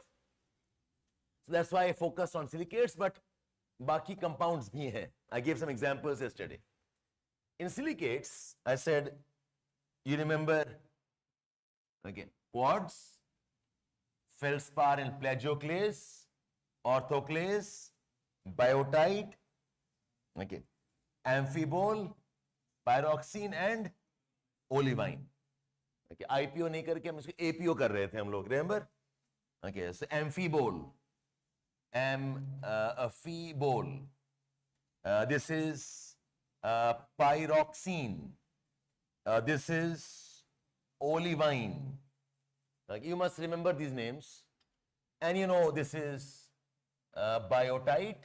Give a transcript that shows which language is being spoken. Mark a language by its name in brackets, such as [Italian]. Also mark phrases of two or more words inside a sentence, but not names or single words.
[English] So that's why I focus on silicates, but [Hindi] baki compounds bhi hai. [English] I gave some examples yesterday. In silicates, I said, you remember, again, quartz, feldspar and plagioclase, orthoclase, biotite, okay, amphibole, pyroxene and olivine. [Hindi] Okay, IPO नहीं करके हम इसको APO कर रहे थे हम लोग, [English] remember? Okay, so amphibole, amphibole. This is pyroxene. This is olivine. Like, you must remember these names. And you know, this is biotite.